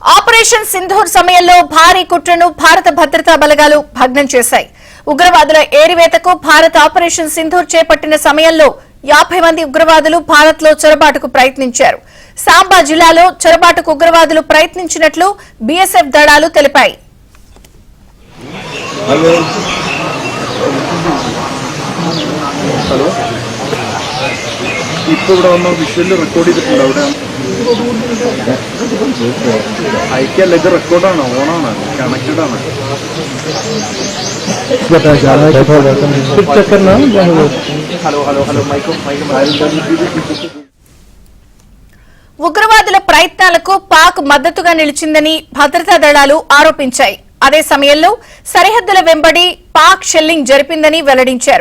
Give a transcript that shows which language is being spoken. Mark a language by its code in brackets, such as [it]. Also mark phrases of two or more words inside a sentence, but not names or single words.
[te] ఆపరేషన్ సింధూర్ సమయంలో భారీ కుట్రను భారత భద్రతా బలగాలు భగ్నం చేశాయి. ఉగ్రవాదుల ఏరివేతకు భారత్ ఆపరేషన్ సింధూర్ చేపట్టిన సమయంలో 50 మంది ఉగ్రవాదులు భారత్ లో చొరబాటుకు ప్రయత్నించారు. సాంబా జిల్లాలో చొరబాటుకు ఉగ్రవాదులు ప్రయత్నించినట్లు బీఎస్ఎఫ్ దళాలు తెలిపాయి. [ml] ഇവിടെ വന്ന വിഷ്വല് റെക്കോർഡ് ചെയ്തിട്ടുണ്ട് അവിടെ അയക്കല്ല, ഇത് റെക്കോർഡാണ്, ഓണാണ്, കണക്റ്റഡ് ആണ്. [te] ఉగ్రవాదుల ప్రయత్నాలకు పాక్ మద్దతుగా నిలిచిందని భద్రతా దళాలు ఆరోపించాయి. అదే సమయంలో సరిహద్దుల వెంబడి పాక్ షెల్లింగ్ జరిపిందని వెల్లడించారు.